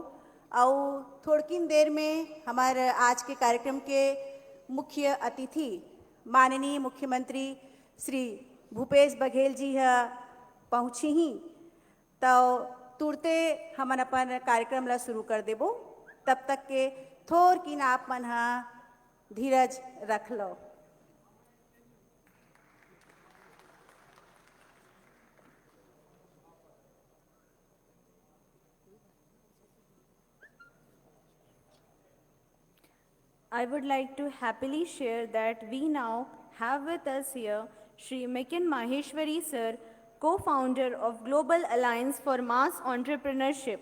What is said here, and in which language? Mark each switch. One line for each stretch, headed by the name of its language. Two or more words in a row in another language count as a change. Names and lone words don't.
Chhattisgarhi: और थोड़किन देर में हमारे आज के कार्यक्रम के मुख्य अतिथि माननीय मुख्यमंत्री श्री भूपेश बघेल जी पहुँची ही, तो तुरते हमन अपन कार्यक्रम ला शुरू कर देबो। तब तक के थोर किन आप मन हा धीरज रख लो।
English: I would like to happily share that we now have with us here Shri Mikin Maheshwari sir, co-founder of Global Alliance for Mass Entrepreneurship.